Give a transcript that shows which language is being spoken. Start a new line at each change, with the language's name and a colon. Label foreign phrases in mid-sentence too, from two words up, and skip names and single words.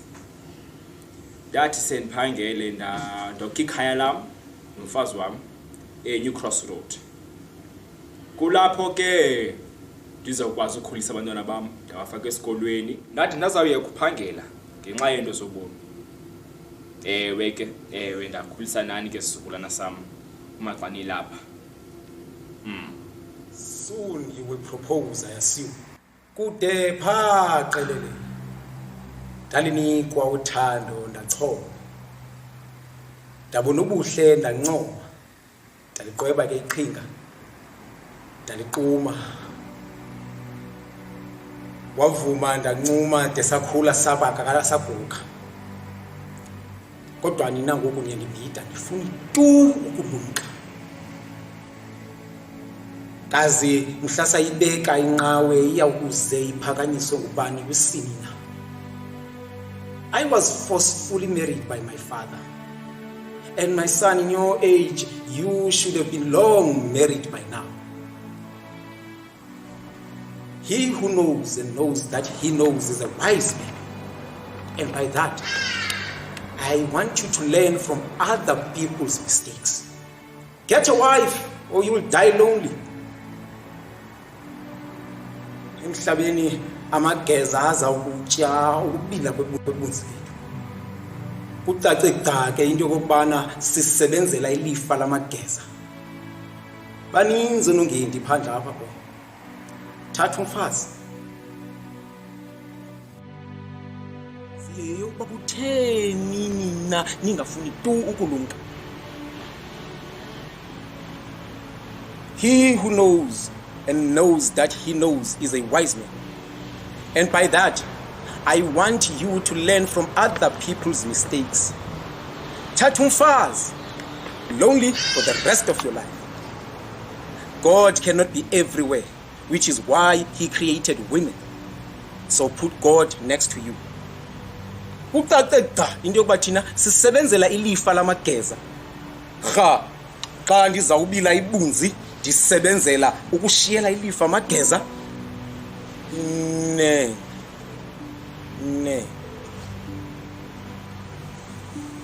Xhosa: Ndathi sendiphangele ndokha ikhaya lam nomfazi wam eNew Cross Road. Kulapho ke ndizokwazi ukukhulisa abantwana bam ndabafaka esikolweni. Ndathi ndazawuye kuphangela ngenxa yento zobomi. Ewe ndakhulisa nani ke sizukulwana sam umaxani lapha.
English: Soon you will propose, I assume.
Xhosa: Kude pha qelele. Ndalinikwa uthando ndachoma. Ndabona ubuhle ndancoma. Ndaliqweba ke iqhinga. Ndaliquma. Wavuma ndancuma desakhula sabaka kala saguga. Kodwa nina ngoku niyandibhida ndifuna tu ukulumka. Kazi mhlasa ibeka inqawe iyawukuze iphakanyiswe ngubani kwisini na.
English: I was forcefully married by my father. And my son, in your age, you should have been long married by now. He who knows and knows that he knows is a wise man. And by that, I want you to learn from other people's mistakes. Get a wife or you will die lonely.
Xhosa: Emhlabeni amageza azawukutya ukubila kwebunzi lethu. Kucace gca ke into yokubana sisebenzela ilifa lamageza. Baninzi nongendi phandle apha bo. Thatha umfazi. Sileyo bakutheni nina ningafuni tu ukulumka.
English: He who knows and knows that he knows is a wise man. And by that, I want you to learn from other people's mistakes.
Xhosa: Thatha umfazi,
English: lonely for the rest of your life. God cannot be everywhere, which is why he created women. So put God next to you.
Xhosa: Kucace gca into yokuba thina sisebenzela ilifa lamageza. Xa ndizawubila ibunzi ndisebenzela ukushiyela ilifa amageza. Ne